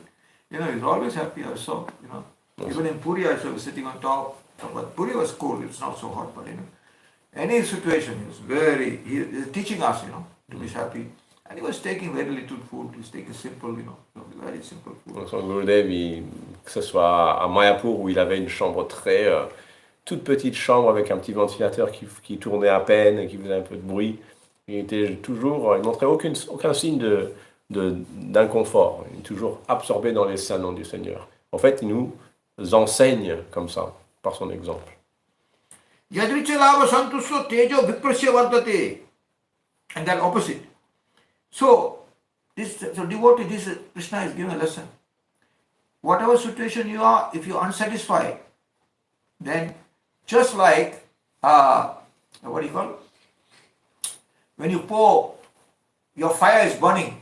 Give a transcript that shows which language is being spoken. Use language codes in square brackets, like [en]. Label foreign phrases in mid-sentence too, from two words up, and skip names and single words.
[en] He's always happy, I saw, Even in Puri, I was sitting on top, but Puri was cool, it's not so hot, but any situation, he is teaching us, to be happy. And he was taking very little food, he was taking simple, very simple food. [fr] Donc son Gurudev, que ce soit à Mayapur où il avait une chambre toute petite chambre avec un petit ventilateur qui tournait à peine et qui faisait un peu de bruit, il montrait aucun signe d'inconfort, il est toujours absorbé dans les salons du Seigneur. En fait, il nous enseigne comme ça, par son exemple. [sa] Yadrichalava santusto tejo viprasya vardate. [en] And then opposite. So devotee, this Krishna is giving a lesson. Whatever situation you are, if you are unsatisfied, then just like, what do you call it? When you pour, your fire is burning.